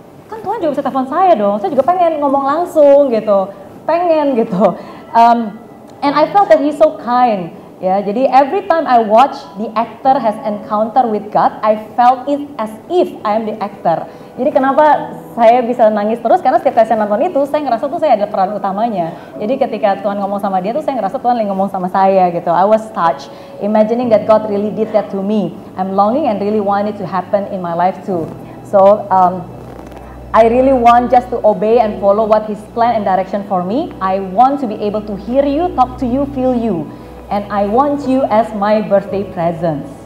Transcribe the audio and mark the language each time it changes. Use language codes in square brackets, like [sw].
[id] Kan Tuhan juga bisa telepon saya dong, saya juga pengen ngomong langsung gitu, pengen gitu. [en] And I felt that he's so kind, ya. Jadi every time I watch the actor has encounter with God, I felt it as if I am the actor. [id] Jadi kenapa saya bisa nangis terus? Karena setiap kali saya nonton itu, saya ngerasa tuh saya adalah peran utamanya. Jadi ketika Tuhan ngomong sama dia tuh saya ngerasa Tuhan lagi ngomong sama saya gitu. [en] I was touched, imagining that God really did that to me. I'm longing and really want it to happen in my life too. So, I really want just to obey and follow what His plan and direction for me. I want to be able to hear you, talk to you, feel you. And I want you as my birthday present.